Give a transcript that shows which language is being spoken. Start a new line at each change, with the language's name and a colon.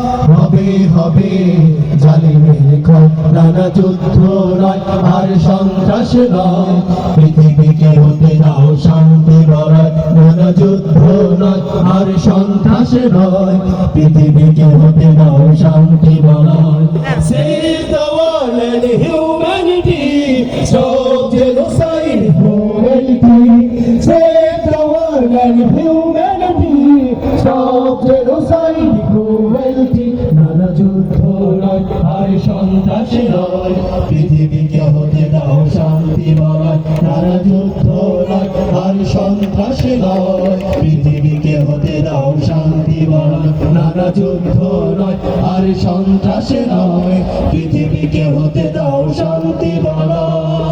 Bangla: হবে হবে জালিমের ক্ষয়, নানা যুদ্ধ নয় আর সন্ত্রাস নয়, পৃথিবীকে হতে দাও শান্তি বলয়। নানা যুদ্ধ নয় আর সন্ত্রাস নয়, পৃথিবীকে হতে দাও শান্তি বলয়।
English: Save the world and humanity. Stop genocide, cruelty. Save the world and humanity. Stop genocide, cruelty.
Bangla: নানা যুদ্ধ নয় আর সন্ত্রাস নয়, পৃথিবীকে হতে দাও শান্তি বলয়। নানা যুদ্ধ নয় আর সন্ত্রাস নয়, পৃথিবীকে হতে দাও শান্তি বলয়। নানা যুদ্ধ নয় আর সন্ত্রাস নয়, পৃথিবীকে হতে দাও শান্তি বলয়।